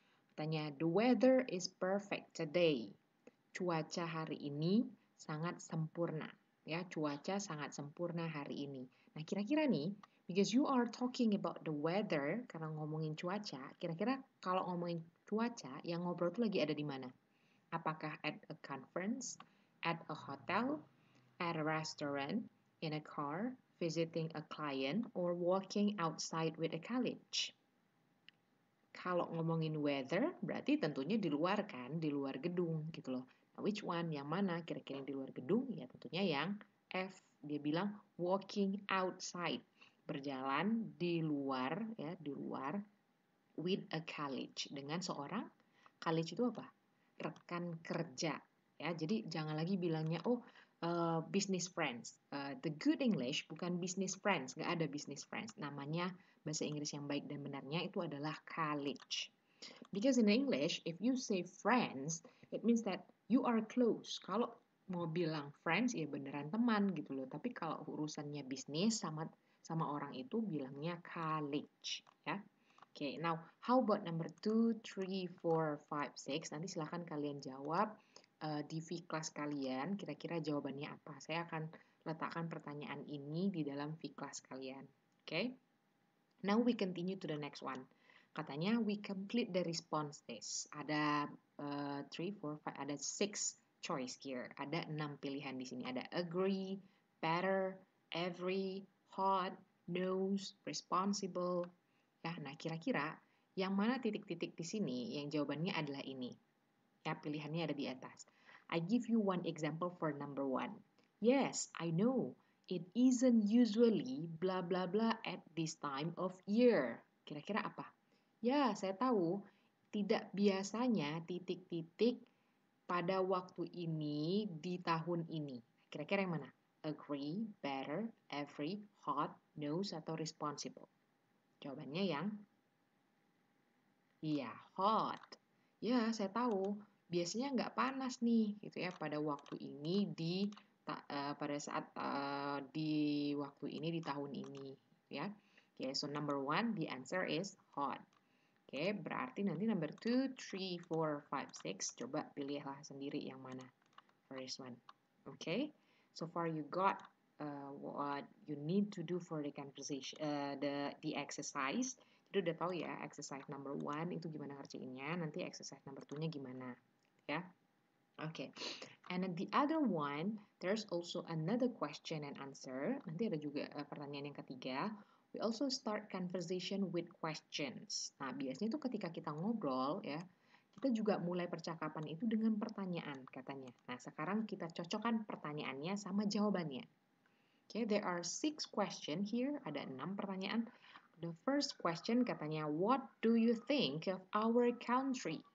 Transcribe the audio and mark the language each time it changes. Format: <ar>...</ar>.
<en>Katanya, the weather is perfect today.</en> <id>Cuaca hari ini sangat sempurna. Ya, cuaca sangat sempurna hari ini. Nah, kira-kira nih,</id> <en>because you are talking about the weather,</en> <id>karena ngomongin cuaca, kira-kira kalau ngomongin cuaca, yang ngobrol tuh lagi ada di mana?</id> <en>Apakah at a conference, at a hotel, at a restaurant, in a car, visiting a client, or walking outside with a colleague?</en> <id>Kalau ngomongin weather, berarti tentunya di luar kan, di luar gedung gitu loh. Nah,</id> <en>which one?</en> <id>Yang mana? Kira-kira yang di luar gedung? Ya tentunya yang F. Dia bilang</id> <en>walking outside.</en> <id>Berjalan di luar, ya, di luar</id> <en>with a colleague.</en> <id>Dengan seorang, colleague itu apa? Rekan kerja. Ya, jadi jangan lagi bilangnya, oh, business friends.</id> <en>The good English bukan business friends,</en> <id>nggak ada</id> <en>business friends.</en> <id>Namanya bahasa Inggris yang baik dan benarnya itu adalah colleague.</id> <en>Because in English, if you say friends, it means that you are close.</en> <id>Kalau mau bilang friends, ya beneran teman gitu loh. Tapi kalau urusannya bisnis sama orang itu bilangnya colleague, ya.</id> <en>Okay, now how about number 2, 3, 4, 5, 6?</en> <id>Nanti silahkan kalian jawab di V-class kalian. Kira-kira jawabannya apa? Saya akan letakkan pertanyaan ini di dalam V-class kalian. Okay?</id> <en>Now we continue to the next one. Katanya we complete the response test.</en> <id>Ada 3, 4, 5, ada 6</id> <en>choice here.</en> <id>Ada 6 pilihan di sini. Ada agree, better, every, hot, knows, responsible. Ya, nah kira-kira yang mana titik-titik di sini yang jawabannya adalah ini. Ya, pilihannya ada di atas.</id> <en>I give you one example for number 1. Yes, I know. It isn't usually blah blah blah at this time of year.</en> <id>Kira-kira apa? Ya, saya tahu. Tidak biasanya titik-titik pada waktu ini di tahun ini. Kira-kira yang mana?</id> <en>Agree, better, every, hot, knows, atau responsible?</en> <id>Jawabannya yang iya, hot. Ya, saya tahu. Biasanya nggak panas nih, gitu ya, pada waktu ini pada saat di waktu ini di tahun ini, ya. Oke,</id> <en>so number 1, the answer is hot.</en> <id>Oke, berarti nanti number 2, 3, 4, 5, 6, coba pilihlah sendiri yang mana.</id> <en>First one. Okay, so far you got what you need to do for the conversation, the exercise.</en> <id>Jadi udah tahu ya exercise number 1 itu gimana ngerjainnya, nanti exercise number 2-nya gimana, ya.</id> <en>Okay, and then the other one, there's also another question and answer.</en> <id>Nanti ada juga pertanyaan yang ketiga.</id> <en>We also start conversation with questions.</en> <id>Nah, biasanya itu ketika kita ngobrol ya, kita juga mulai percakapan itu dengan pertanyaan katanya. Nah, sekarang kita cocokkan pertanyaannya sama jawabannya.</id> <en>Okay, there are 6 questions here.</en> <id>Ada 6 pertanyaan.</id> <en>The first question katanya, what do you think of our country?</en>